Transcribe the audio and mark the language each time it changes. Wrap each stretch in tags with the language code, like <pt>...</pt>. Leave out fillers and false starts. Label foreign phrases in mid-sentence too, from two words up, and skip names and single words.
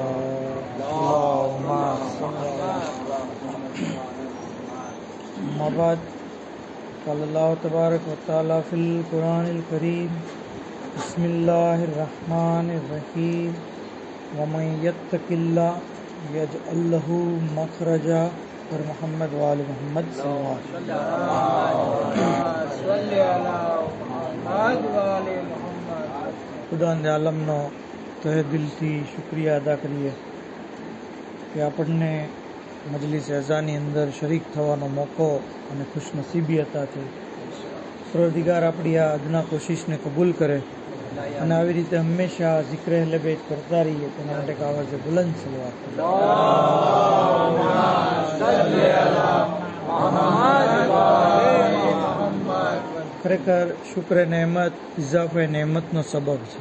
<ar>اللهم أما بعد، قال الله تبارك وتعالى في القرآن الكريم بسم الله الرحمن الرحيم. ومن يتق الله يجعل له مخرجا. और محمد وآل محمد صلى الله عليه وسلم.</ar> <gu>ખુદાવંદ આલમનો તહે દિલથી શુક્રિયા અદા કરીએ કે આપણને મજલિસ અઝાની અંદર શરીક થવાનો મોકો અને ખુશનસીબી અતા થઈ। પરવરદિગાર આપણી આ અદના કોશિશને કબૂલ કરે અને આવી રીતે હંમેશા ઝિક્ર અહલે બેત કરતા રહીએ તેના માટે એક આવાજે બુલંદ સલવાત ખરેખર શુક્ર નેમત ઇઝાફે નેમતનો સબબ છે।</gu>